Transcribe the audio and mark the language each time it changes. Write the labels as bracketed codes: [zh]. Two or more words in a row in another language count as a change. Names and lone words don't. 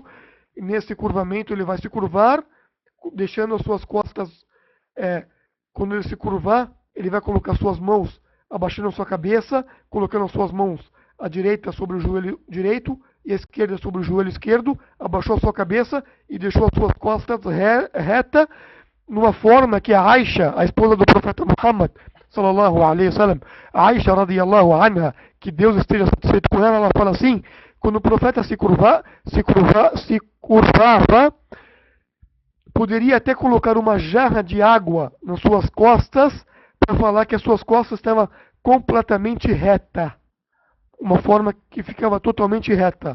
[pt] E nesse curvamento ele vai se curvar, deixando as suas costas, quando ele se curvar, ele vai colocar suas mãos abaixando a sua cabeça, colocando as suas mãos à direita sobre o joelho direito e à esquerda sobre o joelho esquerdo, abaixou a sua cabeça e deixou as suas costas reta, numa forma que a Aisha, a esposa do profeta Muhammad, [ar] صلى الله عليه وسلم, [pt] a Aisha [ar] رضي الله عنها, [pt] que Deus esteja satisfeito com ela fala assim: quando o profeta se curvava, poderia até colocar uma jarra de água nas suas costas para falar que as suas costas estavam completamente reta, uma forma que ficava totalmente reta.